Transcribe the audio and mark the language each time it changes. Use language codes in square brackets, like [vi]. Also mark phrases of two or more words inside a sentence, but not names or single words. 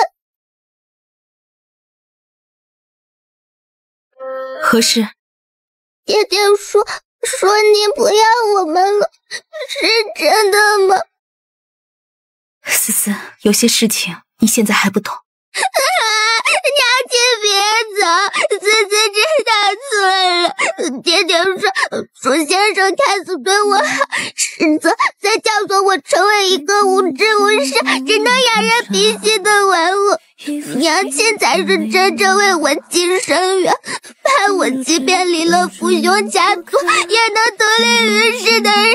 [zh] 何事？爹爹說您不要我們了，是真的嗎？思思，有些事情你現在還不懂。娘親別走，思思知道錯了。爹爹說楚先生看似對我好，實則在教唆我成為一個無知無識、只能養人鼻息的玩物。娘親才是真正為我盡深遠，盼我即便離了父兄家族，也能獨立於世的人。